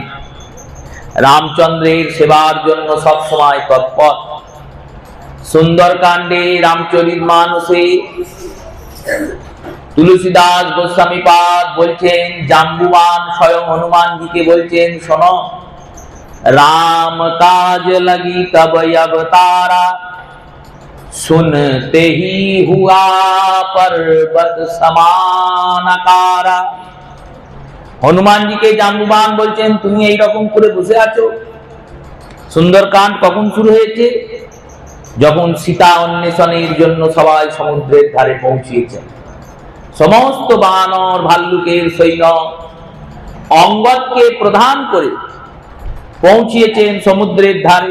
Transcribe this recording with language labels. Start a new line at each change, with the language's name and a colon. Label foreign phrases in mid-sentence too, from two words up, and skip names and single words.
Bangla: রামচন্দ্রের সেবার জন্য সব সময় তৎপর। সুন্দরকাণ্ডে রামচরিতমানসে তুলসীদাস গোস্বামী পাদ বলছেন, জাম্বুবান স্বয়ং হনুমানজিকে বলছেন, শোনো,
Hindi: राम काज लगी तब अवतारा, सुनते ही हुआ पर्वत समान आकारा। हनुमान जी के
Bangla: জাম্বুবান বলছেন, তুমি এই রকম করে বসে আছো। সুন্দরকাণ্ড কখন শুরু হয়েছে? যখন সীতা অন্বেষণের জন্য সবাই সমুদ্রের ধারে পৌঁছিয়েছেন। সমস্ত বানর ভাল্লুকের সৈন্য অঙ্গদকে প্রধান করে পৌঁছিয়েছেন সমুদ্রের ধারে।